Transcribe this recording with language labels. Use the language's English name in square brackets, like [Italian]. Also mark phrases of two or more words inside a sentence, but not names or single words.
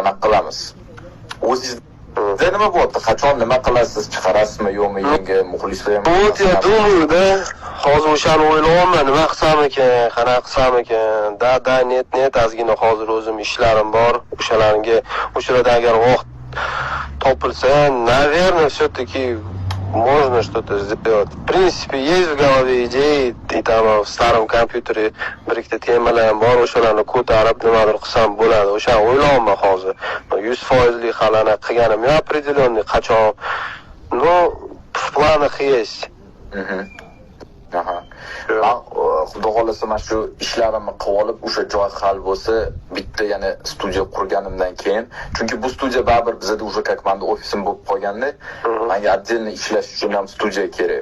[Uzbek] qilamiz. O'zingizda nima bo'ldi? Qachon nima qilasiz? Chiqarasizmi yo'qmi yangi muxlislar? [Russian] Вот я думаю, да. [Uzbek] Hozir o'shani o'ylayapman, nima qilsam ekan, qanaqa qilsam ekan. Da, net, ozgina hozir o'zim ishlarim bor. O'shalarda agar vaqt topilsa, [Russian] наверное, все-таки можно что-то сделать. В принципе, есть в голове идеи, и там в старом компьютере [Uzbek] bir-ikkita temalar bor, o'shalarni ko'tarib nimadir qilsam bo'ladi. O'shani o'ylayapman hozir. 100% hali anaqa qilganim yo'q, определенный qachon. [Russian] Но в планах есть. [Uzbek] Aha. Xudo xolasa mana shu ishlarimni qilib olib, o'sha joy hal bo'lsa, bitta yana studiya qurganimdan keyin, chunki bu studiya baribir bizda [Russian] уже как [Uzbek] manda ofisim bo'lib qolganda, menga отдельно ishlash uchun ham studiya kerak.